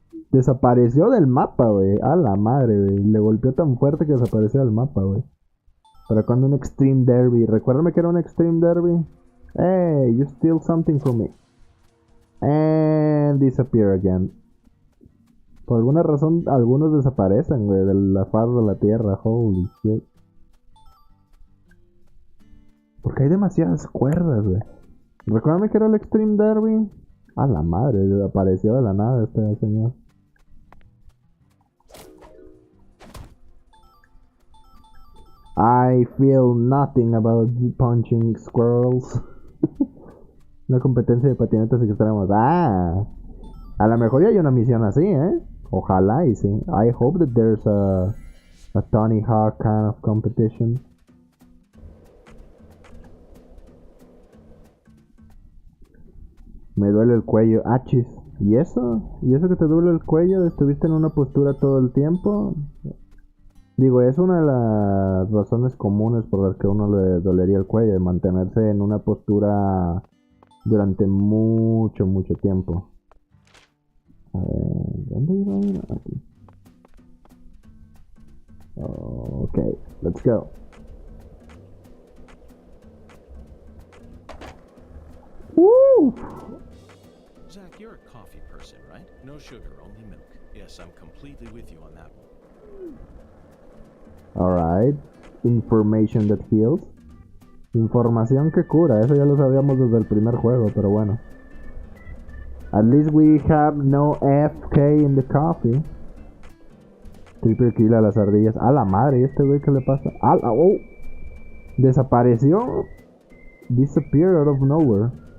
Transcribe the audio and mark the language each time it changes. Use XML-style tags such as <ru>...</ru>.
<es>Desapareció del mapa, güey. A la madre, güey. Le golpeó tan fuerte que desapareció del mapa, güey. Pero cuando un Extreme Derby. Recuérdame que era un Extreme Derby.</es> <en>Hey, you steal something from me. And disappear again.</en> <es>Por alguna razón, algunos desaparecen, güey, de la faz de la tierra.</es> <en>Holy shit.</en> <es>Porque hay demasiadas cuerdas, güey. Recuérdame que era el Extreme Derby. A la madre, apareció de la nada este señor.</es> <en>I feel nothing about punching squirrels.</en> <es>Una competencia de patinetas extremos. Ah, a lo mejor ya hay una misión así, Ojalá y sí.</es> <en>I hope that there's a Tony Hawk kind of competition.</en> <es>Me duele el cuello. Achis. ¿Y eso? ¿Y eso que te duele el cuello? ¿Estuviste en una postura todo el tiempo? Digo, es una de las razones comunes por las que a uno le dolería el cuello, de mantenerse en una postura durante mucho tiempo. A ver, ¿dónde iba a ir? Aquí.</es> <en>Ok, let's go. Woo! Zach, you're a coffee person, right? No sugar, only milk. Yes, I'm completely with you on that one. Alright. Information that heals.</en> <es>Información que cura. Eso ya lo sabíamos desde el primer juego, pero bueno.</es> <en>At least we have no FK in the coffee.</en> <es>Triple kill a las ardillas. A la madre, ¿y este güey qué le pasa? Oh. Desapareció.</es> <en>Disappeared out of nowhere.</en>